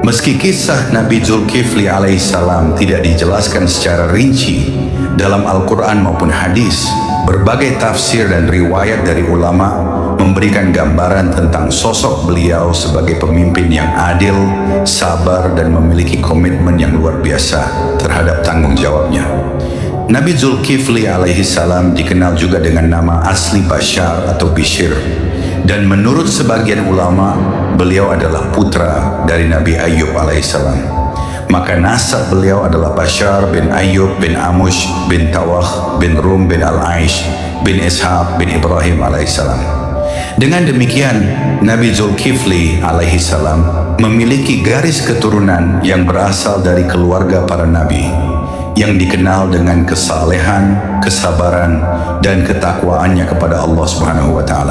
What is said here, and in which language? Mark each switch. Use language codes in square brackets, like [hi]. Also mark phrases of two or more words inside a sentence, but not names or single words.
[id] Meski kisah Nabi Zulkifli alaihissalam tidak dijelaskan secara rinci dalam Al-Quran maupun hadis, berbagai tafsir dan riwayat dari ulama memberikan gambaran tentang sosok beliau sebagai pemimpin yang adil, sabar, dan memiliki komitmen yang luar biasa terhadap tanggung jawabnya. Nabi Zulkifli alaihissalam dikenal juga dengan nama asli Bashar atau Bishr, dan menurut sebagian ulama, beliau adalah putra dari Nabi Ayyub alaihissalam. Maka nasab beliau adalah Bashar bin Ayyub bin Amush bin Tawah bin Rum bin Al-Aish bin Ishaq bin Ibrahim alaihissalam. Dengan demikian, Nabi Zulkifli alaihissalam memiliki garis keturunan yang berasal dari keluarga para nabi, yang dikenal dengan kesalehan, kesabaran, dan ketakwaannya kepada Allah [ar] سبحانه وتعالى.